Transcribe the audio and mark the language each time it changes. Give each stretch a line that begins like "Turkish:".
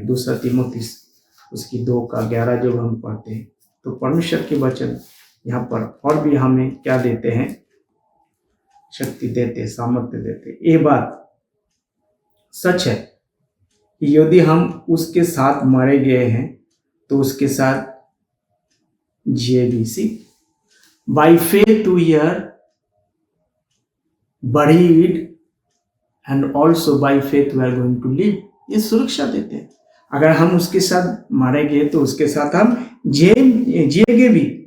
Hindi: दूसरा तीमुथी उसकी 2:11 जब हम पढ़ते हैं तो परमेश्वर के वचन यहाँ पर और भी हमें क्या देते हैं, शक्ति देते, सामर्थ्य देते। ये बात सच है कि यदि हम उसके साथ मारे गए हैं तो उसके साथ जिए भी।
English: See by faith we are buried and also by faith we are going to live।
Hindi: ये सुरक्षा देते हैं। अगर हम उसके साथ मारे गए तो उसके साथ हम जिएंगे भी।